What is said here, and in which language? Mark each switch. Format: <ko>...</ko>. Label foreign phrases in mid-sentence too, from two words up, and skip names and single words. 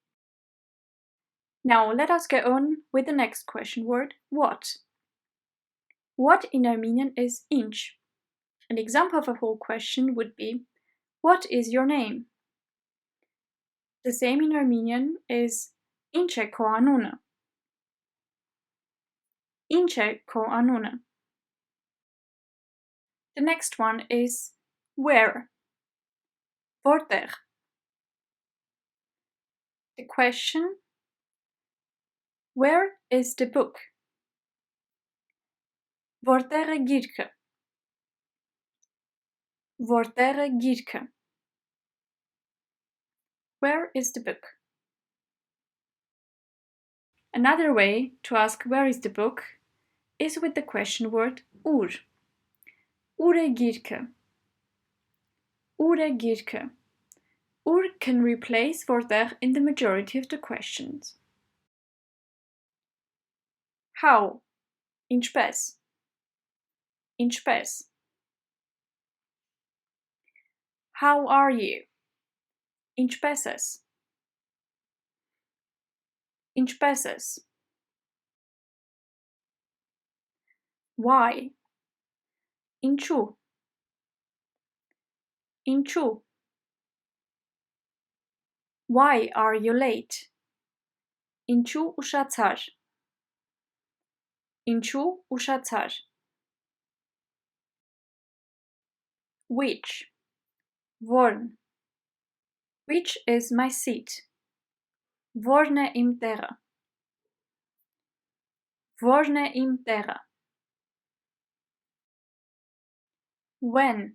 <en>Now let us go on with the next question word, what. What in Armenian is inch. An example of a whole question would be, what is your name? The same in Armenian is</en> <hy>ինչ է քո անունը. Ինչ է քո անունը.</hy> <en>The next one is where.</en> <hy>Որտեղ.</hy> <en>The question, where is the book?</en> <hy>Որտեղ է գիրքը? Որտեղ է գիրքը?</hy> <en>Where is the book? Another way to ask where is the book is with the question word ուր.</en> <hy>Ուր է գիրքը? Ուր է գիրքը?</hy> <en>Ուր can replace որտեղ in the majority of the questions. How.</en> <hy>Ինչպես. Ինչպես.</hy> <en>How are you?</en> <hy>Ինչպես ես. Ինչպես ես.</hy> <en>Why.</en> <hy>Ինչու. Ինչու.</hy> <en>Why are you late?</en> <hy>Ինչու ուշացար. Ինչու ուշացար.</hy> <en>Which? Vorn. Which is my seat? Vorne im terra. Vorne im terra. When?</en>